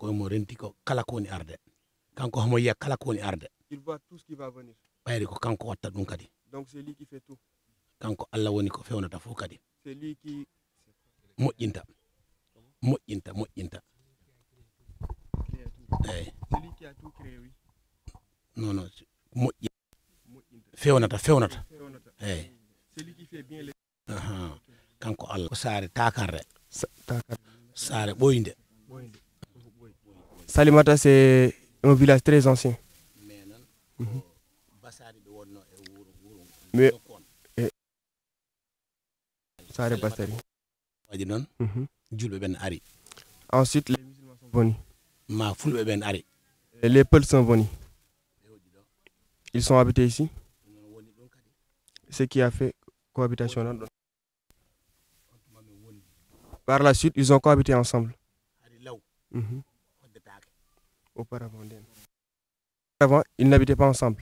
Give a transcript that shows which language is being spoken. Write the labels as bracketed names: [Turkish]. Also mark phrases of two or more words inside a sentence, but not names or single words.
[Fula] renti ko kala ko woni arde kanko homo yiya kala ko woni arde [French] Il voit tout ce qui va venir. [Fula] ɓayri ko kanko watta ɗum kadi [French] Donc c'est lui qui fait tout. [Fula] kanko Allah woni ko fewnata fof kadi [French] C'est lui qui [Fula] moƴƴinta moƴƴinta moƴƴinta [French] crée tout. [Fula] eyyi [French] C'est lui qui a tout créé, oui. non non [Fula] moƴƴi fewnata eyyi [French] C'est lui qui fait bien les [Fula] kanko Allah ko saare takarre Takar. saare ɓoynde Salimata, [French] c'est un village très ancien. [Fula] mais noon basari ɓe wonno e wuro [French] Mais [Fula] kon Sare Bastari. waɗi noon julɓe ɓen ari [French] Ensuite, les musulmans sont venus. [Fula] ma fulɓe ɓen ari [French] Et les Peuls sont venus. Ils sont habités ici. Ce qui a fait cohabitation. Là. Par la suite, ils ont cohabité ensemble. Auparavant, ils n'habitaient pas ensemble.